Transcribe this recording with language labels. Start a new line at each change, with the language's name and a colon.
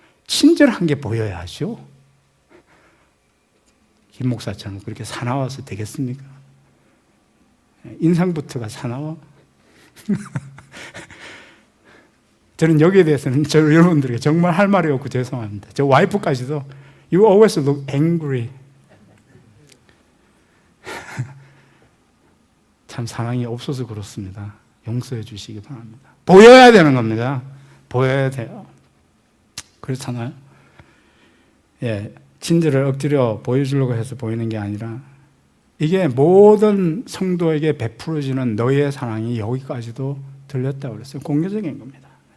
Korean: 친절한 게 보여야죠. 김 목사처럼 그렇게 사나워서 되겠습니까? 인상부터가 사나워? 저는 여기에 대해서는 여러분들에게 정말 할 말이 없고 죄송합니다. 저 와이프까지도
English: You always look angry.
Korean: 참 사랑이 없어서 그렇습니다. 용서해 주시기 바랍니다. 보여야 되는 겁니다. 보여야 돼요. 그렇잖아요. 예, 친절을 억지로 보여주려고 해서 보이는 게 아니라 이게 모든 성도에게 베풀어지는 너의 사랑이 여기까지도 들렸다고 그랬어요. 공개적인 겁니다.